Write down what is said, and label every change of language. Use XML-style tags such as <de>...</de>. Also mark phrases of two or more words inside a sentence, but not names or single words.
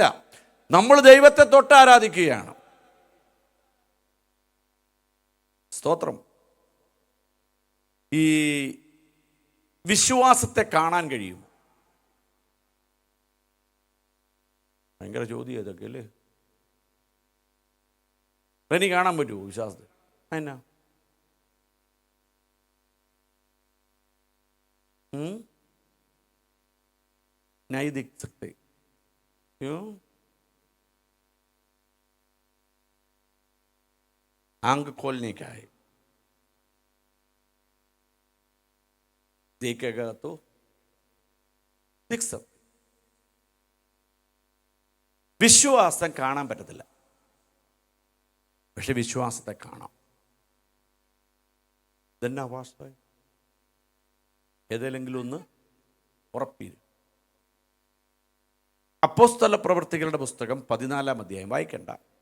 <ml>നമ്മൾ ദൈവത്തെ തൊട്ട് ആരാധിക്കുകയാണ്. സ്തോത്രം. ഈ വിശ്വാസത്തെ കാണാൻ കഴിയും. ഭയങ്കര ചോദ്യം ഇതൊക്കെ അല്ലേ? എനിക്ക് കാണാൻ പറ്റുമോ വിശ്വാസത്തെ?</ml> <hi>എന്നാ नहीं दिख सकते. क्यों? आंख खोलने का है. देखेगा तो दिख सकते.</hi> <ml>വിശ്വാസം കാണാൻ പറ്റത്തില്ല, പക്ഷെ വിശ്വാസത്തെ കാണാം. ഇതെന്നാ വാസ്തവം? ഏതെങ്കിലും ഒന്ന് ഉറപ്പിരും. അപ്പോസ്തല പ്രവൃത്തികളുടെ പുസ്തകം 14-ാം അധ്യായം വായിക്കണ്ട.</ml>